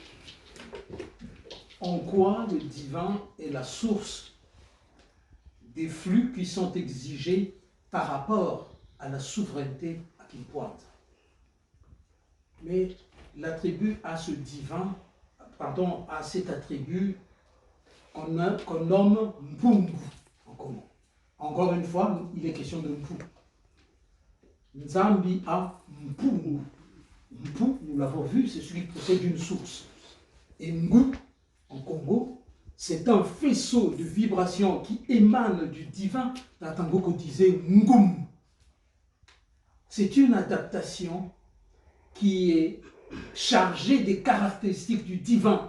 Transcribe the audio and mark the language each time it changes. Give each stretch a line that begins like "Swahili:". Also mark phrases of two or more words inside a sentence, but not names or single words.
French: En quoi le divin est la source des flux qui sont exigés par rapport à la souveraineté à Kimpu Anza. Mais l'attribut à ce divin, pardon, à cet attribut qu'on nomme Mpungu en commun. Encore une fois, il est question de Mpu. Nzambi a Mpungu. Mpu, nous l'avons vu, c'est celui qui possède une source. Et Ngu, en Congo, c'est un faisceau de vibrations qui émane du divin. Tangoko disait Ngum. C'est une adaptation qui est chargée des caractéristiques du divin.